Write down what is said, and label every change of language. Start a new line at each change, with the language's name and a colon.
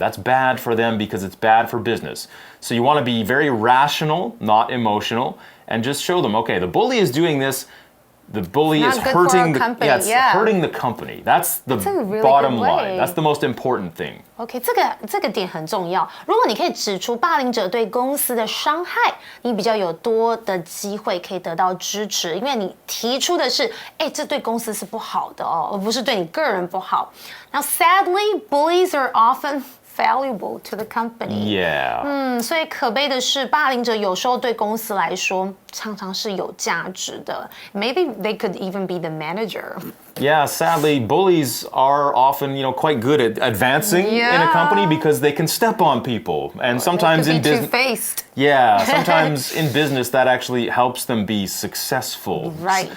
English: That's bad for them because it's bad for business. So you want to be very rational, not emotional, and just show them, okay, the bully is doing this. The bully is hurting hurting the company. That's the bottom line. That's the most important thing.
Chinese: OK， 这个点很重要。如果你可以指出霸凌者对公司的伤害，你比较有多的机会可以得到支持，因为你提出的是，这对公司是不好的哦，而不是对你个人不好。
English: Now, sadly, bullies are often valuable to the company. Yeah.
Chinese: 所以可悲的是，霸凌者有时候对公司来说常常是有价值的。
English: Maybe they could even be the manager. Yeah, sadly, bullies are often, quite good at advancing in a company because they can step on people. And sometimes in business, two-faced. Yeah, sometimes in business that actually helps them be successful. Right.